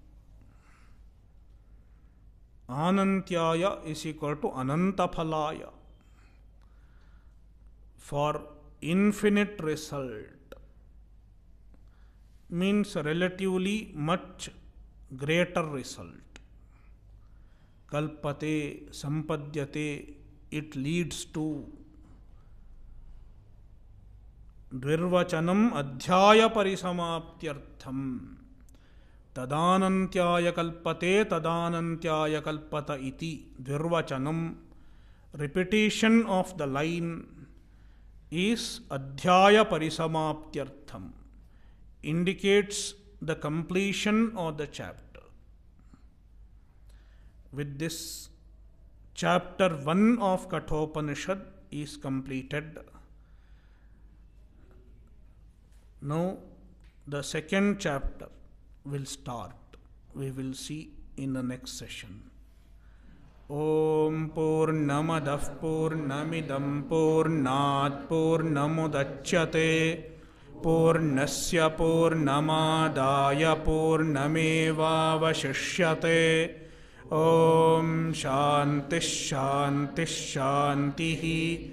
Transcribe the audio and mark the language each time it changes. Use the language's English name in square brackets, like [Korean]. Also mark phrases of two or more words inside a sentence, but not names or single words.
[English] Anantyaya is equal to Anantaphalaya, for infinite result, means relatively much greater result. [Sanskrit] कल्पते, सम्पद्यते, [English] it leads to. [Sanskrit] द्विर्वचनम् अध्याय परिसमाप्त्यर्थम्. तदानन्त्याय कल्पते, तदानन्त्याय कल्पत इति. Dvirvachanam, [English] repetition of the line is [Sanskrit] अध्याय परिसमाप्त्यर्थम्, [English] indicates the completion of the chapter. With this, chapter 1 of Kathopanishad is completed. Now, the second chapter will start. We will see in the next session. [Sanskrit] ॐ पूर्णमदः पूर्णमिदं पूर्णात् पूर्णमुदच्यते पूर्णस्य पूर्णमादाय पूर्णमेवावशिष्यते. ॐ शान्तिः शान्तिः शान्तिः.